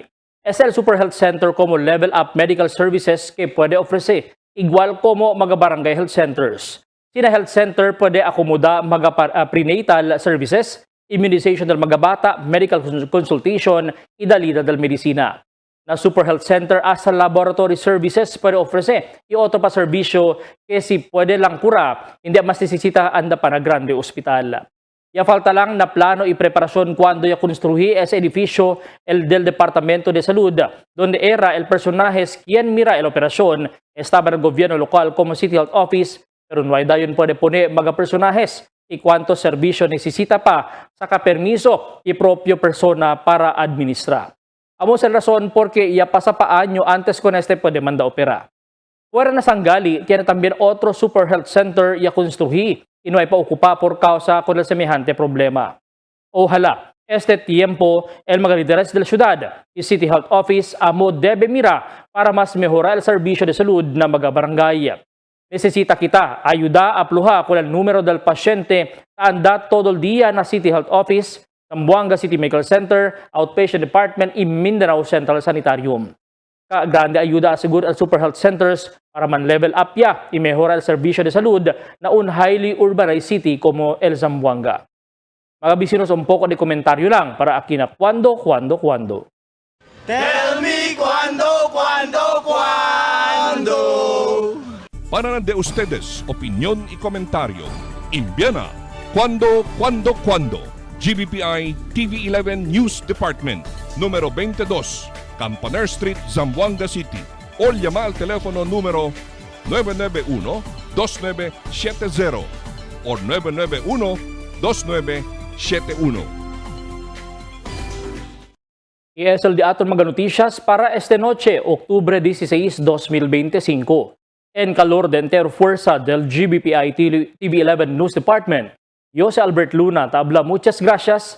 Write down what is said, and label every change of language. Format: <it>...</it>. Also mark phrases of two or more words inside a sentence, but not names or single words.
<cbk>Es el Super Health Center como Level Up Medical Services que puede ofrecer, igual como mga</cbk> <en>barangay health centers.</en> <cbk>Sina health center puede akomoda mga</cbk> <en>prenatal services,</en> <cbk>immunization del mga bata,</cbk> <en>medical consultation,</en> <cbk>y dalida del medicina. Na Super Health Center hasta</cbk> <en>laboratory services</en> <cbk>puede ofrecer y otro pa serbisyo que si puede lang pura, hindi mas necesita anda pa na grande ospital. Ya falta lang na plano y preparación cuando ya construí ese edificio el del Departamento de Salud, donde era el personaje quien mira el operación, estaba el gobierno local como City Health Office, pero no hay dayon puede poner mga personajes y cuántos servicios necesita pa sa permiso y propio persona para administrar. Amos el razón porque ya pasa pa año antes con este puede manda opera. Fuera na Sangali, tiene también otro Super Health Center ya construí y no hay pa ocupa por causa con el semejante problema. Ojalá, este tiempo, el mga líderes de la ciudad y City Health Office amo debe mira para mas mejorar el servicio de salud na mga barangay. Necesita kita ayuda a pluha con el número del pasyente anda todo el día na City Health Office, Zamboanga City Medical Center, Outpatient Department y Mindanao Central Sanitarium. Grande ayuda asegur al Super Health Centers para man</cbk> <en>level up</en> <cbk>ya y mejora el servicio de salud na un</cbk> <en>highly urbanized city</en> <cbk>como el Zamboanga. Mga bisinos, un poco de komentaryo lang para aquí na cuando.</cbk> <en>Tell me</en> <cbk>cuando. Para de ustedes, opinión y comentario. Envíana cuando. GBPI TV11 News Department, número 22, Campaner Street, Zamboanga City. O llama al teléfono número 991-2970 or 991-2971. ESL di aton mga noticias para este noche, Octubre 16, 2025. En calor de entero fuerza del GBPI TV11 News Department, Jose Albert Luna tabla muchas gracias.</cbk>